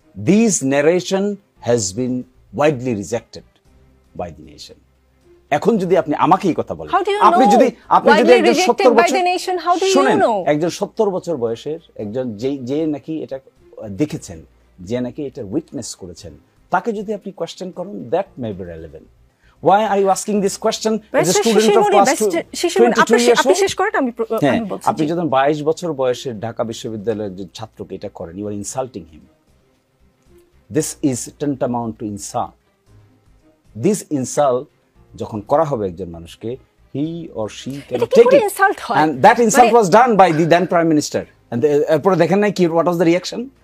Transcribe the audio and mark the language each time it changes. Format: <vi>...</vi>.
<en>This narration has been widely rejected by the nation.</en> <bn>এখন যদি আপনি আমাকে এই কথা বলেন, আপনি যদি একজন ৭০ বছর, শুনেন, একজন ৭০ বছর বয়সের একজন যে নাকি এটা দেখেছেন, যে নাকি এটা উইটনেস করেছেন, তাকে যদি আপনি কোয়েশ্চেন করেন,</bn> <en>That may be relevant. Why are you asking this question as a student of class 22 years old?</en> <bn>আপনি যখন 22 বছর বয়সের ঢাকা বিশ্ববিদ্যালয়ের যে ছাত্রকে এটা করেন,</bn> <en>you are insulting him. This is tantamount to insult. This insult</en> <bn>যখন করা হবে একজন মানুষকে,</bn> <en>he or she can take it. And that insult was done by the then Prime Minister. And</en> <bn>এরপরে দেখেন নাই কি</bn> <en>what was the reaction?</en>